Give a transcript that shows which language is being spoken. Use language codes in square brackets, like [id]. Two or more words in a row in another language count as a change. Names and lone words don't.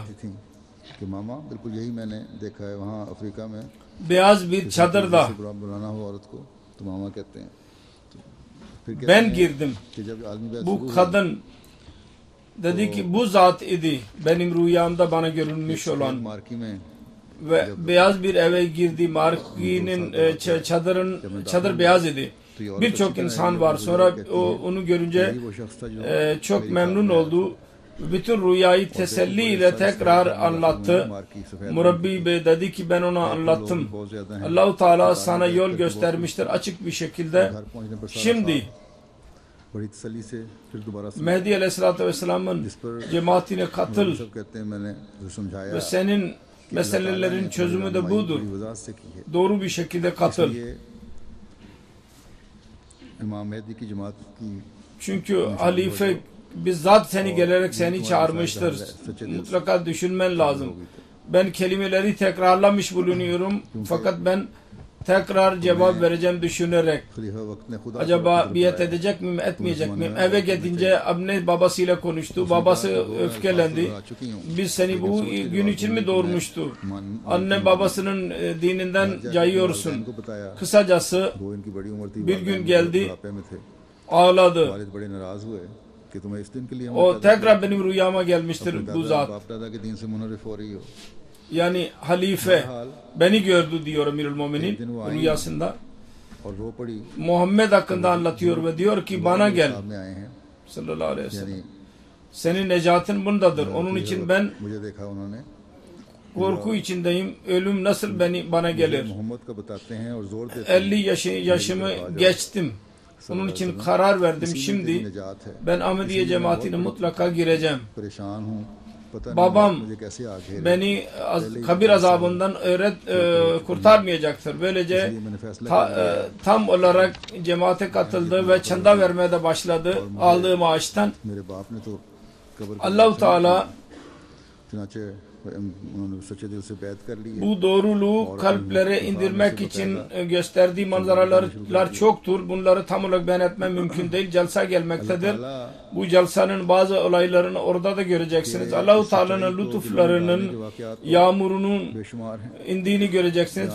[ur] تھی کہ ماما بالکل یہی میں نے دیکھا ہے وہاں افریقہ میں [tr] beyaz bir çadırda [ur] کسی برا بلانا ہو عورت کو تو ماما کہتے ہیں تو پھر کہتے [tr] ben [ur] हैं [tr] girdim. [ur] کہ جب آدمی بیعت شروع [tr] Bu [ur] हुई, [tr] kadın dedi ki bu zat idi benim rüyamda bana görünmüş olan [ur] مارکی میں [tr] ve beyaz bir eve girdi. Marki'nin çadır beyaz idi. Birçok insan var. Sonra onu görünce [ur] یہی وہ شخص تھا جو [tr] çok memnun oldu. Bütün rüyayı teselli ile tekrar anlattı. Murabbi Bey dedi ki ben ona anlattım. Allah-u Teala sana yol göstermiştir açık bir şekilde. [ur] گھر پہنچنے پر سارا [tr] Şimdi [ur] بڑی تسلی سے پھر دوبارہ سے [tr] Mehdi Aleyhisselatü Vesselam'ın cemaatine katıl [ur] سب کہتے ہیں میں نے جو سمجھایا [tr] ve senin meselelerin çözümü de budur. [ur] بڑی وضاحت سے کی ہے [tr] Doğru bir şekilde katıl. [ur] یہ امام مہدی کی جماعت کی [tr] Çünkü halife bizzat seni gelerek seni çağırmıştır. Mutlaka düşünmen lazım. Ben kelimeleri tekrarlamış bulunuyorum. Fakat ben tekrar cevap vereceğim düşünerek. [ur] خلیفہ وقت نے خدا [tr] Acaba biat edecek miyim, etmeyecek miyim? Eve gidince anne babasıyla konuştu. Babası öfkelendi. Biz seni bu gün için mi doğurmuştu? Anne babasının dininden cayıyorsun. [ur] ان کو بتایا [tr] Kısacası [ur] وہ ان کی بڑی عمر تھی [tr] bir gün geldi, [ur] بڑھاپے میں تھے [tr] ağladı. [ur] والد بڑے ناراض ہوئے کہ تمہیں اس دن کے لیے [tr] O tekrar benim rüyama gelmiştir bu zat. [ur] باپ دادا کے دن سے منحرف ہو رہی ہو [tr] Yani halife beni gördü diyor Emirül Müminin rüyasında. [ur] اور رو پڑی [tr] Muhammed hakkında anlatıyor ve diyor ki bana gel [ur] سامنے آئے ہیں [ar] صلى الله عليه وسلم. [ur] यानी [tr] Senin necatin bundadır. Onun için ben [ur] مجھے دیکھا انہوں نے [tr] korku içindeyim. Ölüm nasıl bana gelir? [ur] محمد کا بتاتے ہیں اور زور دیتے [tr] 50 yaşımı geçtim. Onun için karar verdim. Şimdi [ur] نجات ہے [tr] ben Ahmediye cemaatine mutlaka gireceğim. [ur] پریشان ہوں پتا [tr] Babam [ur] نہیں مجھے کیسے آ گھیرے [tr] beni kabir azabından kurtarmayacaktır. Böylece [ur] اس لیے میں نے فیصلہ [tr] tam olarak cemaate katıldı ve çanda vermeye de başladı aldığı maaştan. [ur] میرے باپ نے تو قبر [tr] Allah-u Teala [ur] چنانچہ انہوں نے سچے دل سے بیعت کر لی ہے. [tr] Bu doğruluğu kalplere indirmek için gösterdiği manzaralar çoktur. Bunları tam olarak beyan etmem mümkün değil. Celsa gelmektedir. Bu celsanın bazı olaylarını orada da göreceksiniz. Allah-u Teala'nın lütuflarının, yağmurunun indiğini göreceksiniz.